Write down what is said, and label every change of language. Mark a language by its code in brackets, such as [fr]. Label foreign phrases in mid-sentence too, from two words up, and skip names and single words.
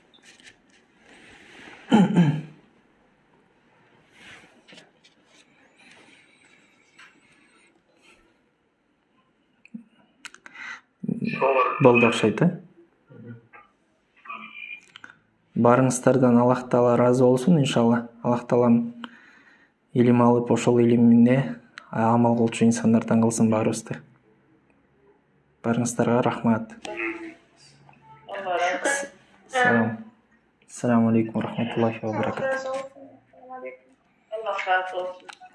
[ky] Болду окшойт, Барыңыздардан Аллах Таала разы болсун, иншалла. Аллах Таалам илим алып ошол илимине амал кылчу инсандардан кылсын баарыбызды. Барыңыздарга рахмат. Алла разы болсын. Салам. [ar] السلام عليكم ورحمة الله وبركاته. Assalamualaikum. [ky] Алла разы болсын.